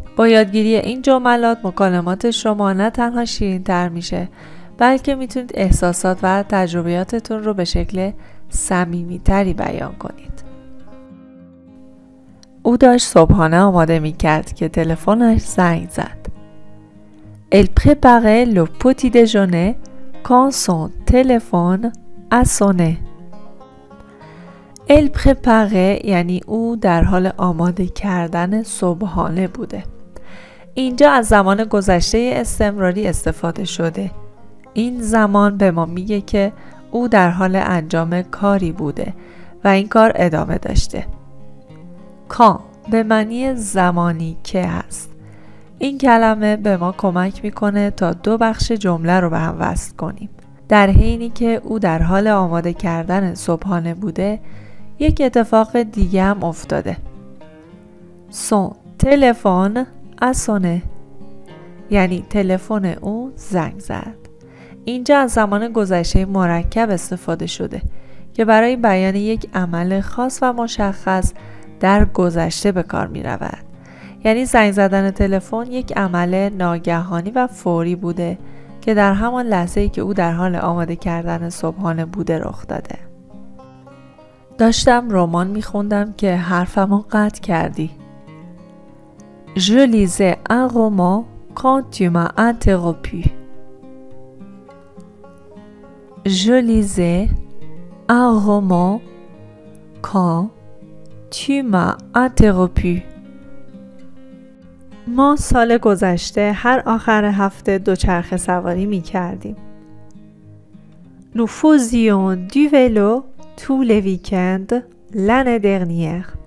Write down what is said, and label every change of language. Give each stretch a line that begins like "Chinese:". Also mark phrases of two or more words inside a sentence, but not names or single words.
Persian: با یادگیری این جملات مکالمات شما نه تنها شیرین‌تر میشه، بلکه میتونید احساسات و تجربیاتتون رو به شکل صمیمی‌تری بیان کنید. او داشت صبحانه آماده میکرد که تلفنش زنگ زد.
French: Elle préparait le petit déjeuner quand son téléphone a sonné. Elle préparait
Persian: یعنی او در حال آماده کردن صبحانه بوده. اینجا از زمان گذشته استمراری استفاده شده. این زمان به ما میگه که او در حال انجام کاری بوده و این کار ادامه داشته. quand به معنی زمانی که هست. این کلمه به ما کمک میکنه تا دو بخش جمله رو به هم وصل کنیم. در حینی که او در حال آماده کردن صبحانه بوده، یک اتفاق دیگه هم افتاده.
French: son téléphone a sonné
Persian: یعنی تلفن او زنگ زد. اینجا از زمان گذشته مرکب استفاده شده که برای بیان یک عمل خاص و مشخص در گذشته به کار می رود. یعنی زنگ زدن تلفن یک عمل ناگهانی و فوری بوده که در همان لحظه‌ای که او در حال آماده کردن صبحانه بوده رخ داده. داشتم رمان میخوندم که حرفمو قطع کردی.
French: Je lisais un roman quand tu m'as interrompu. Je lisais un roman quand tu m'as interrompu.
Persian: ما سال گذشته هر آخر هفته دوچرخه سواری می کردیم.
French: Nous faisions du vélo tous les week-ends l'année dernière.